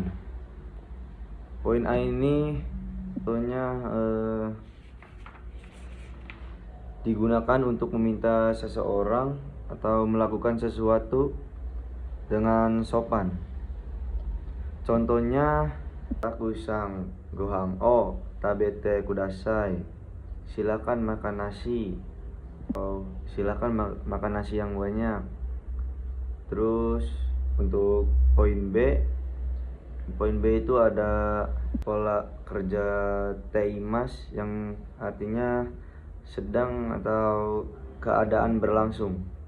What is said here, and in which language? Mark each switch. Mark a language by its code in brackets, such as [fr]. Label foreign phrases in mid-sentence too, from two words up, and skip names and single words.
[id] Poin A ini contohnya digunakan untuk meminta seseorang atau melakukan sesuatu dengan sopan. [ja] Contohnya たくさんご飯を食べてください, [id] silakan makan nasi, atau silakan makan nasi yang banyak. Terus untuk poin B itu ada pola kerja teimas yang artinya sedang atau keadaan berlangsung.